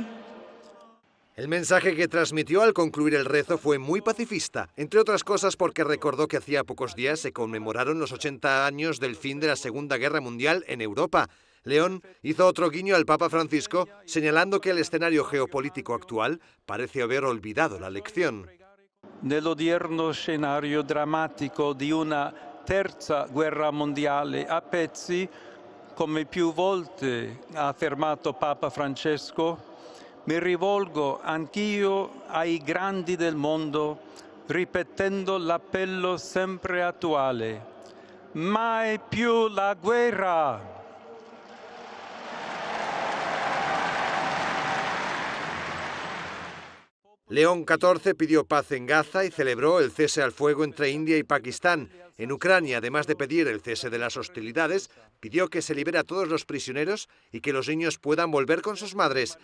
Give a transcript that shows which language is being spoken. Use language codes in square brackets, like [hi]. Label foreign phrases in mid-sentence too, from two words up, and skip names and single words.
[es] El mensaje que transmitió al concluir el rezo fue muy pacifista, entre otras cosas porque recordó que hacía pocos días se conmemoraron los 80 años del fin de la Segunda Guerra Mundial en Europa. León hizo otro guiño al Papa Francisco, señalando que el escenario geopolítico actual parece haber olvidado la lección. [it] Nell'odierno scenario drammatico di una terza guerra mondiale a pezzi, come più volte ha affermato Papa Francesco, mi rivolgo anch'io ai grandi del mondo, ripetendo l'appello sempre attuale: mai più la guerra! [es] León XIV pidió paz en Gaza y celebró el cese al fuego entre India y Pakistán. En Ucrania, además de pedir el cese de las hostilidades, pidió que se libere a todos los prisioneros y que los niños puedan volver con sus madres.